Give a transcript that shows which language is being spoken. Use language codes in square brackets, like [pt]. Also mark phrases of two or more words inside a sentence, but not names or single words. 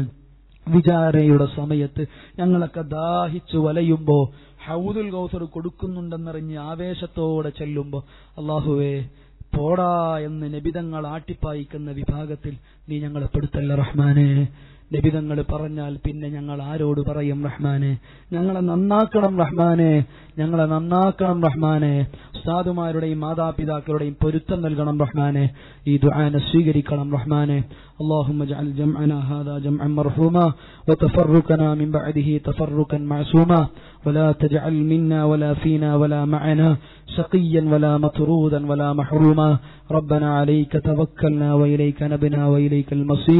[ml] വിചാരണയുടെ സമയത്ത് ഞങ്ങളൊക്കെ ദാഹിച്ചു വലയുമ്പോ ഹൗദുൽ കൗസർ കൊടുക്കുന്നുണ്ടെന്നറിഞ്ഞ് ആവേശത്തോടെ ചെല്ലുമ്പോ അല്ലാഹുവേ പോടാ എന്ന് നബിതങ്ങൾ ആട്ടിപ്പായിക്കുന്ന വിഭാഗത്തിൽ നീ ഞങ്ങളെ പെടുത്തല്ല റഹ്മാനെ. നബിതങ്ങൾ പറഞ്ഞാൽ പിന്നെ ഞങ്ങൾ ആരോട് പറയും റഹ്മാനെ. ഞങ്ങളെ നന്നാക്കണം റഹ്മാനെ, ഞങ്ങളെ നന്നാക്കണം റഹ്മാനെ. ഉസ്താദുമാരുടെയും മാതാപിതാക്കളുടെയും പൊരുത്തം നൽകണം റഹ്മാനെ. ഈ ദുആനെ സ്വീകരിക്കണം റഹ്മാനെ. [ar] اللهم اجعل جمعنا هذا جمعا مرحوما وتفرقنا من بعده تفرقا معصوما ولا تجعل منا ولا فينا ولا معنا شقيا ولا مطرودا ولا محروما. ربنا عليك توكلنا وإليك نبنا وإليك المصير.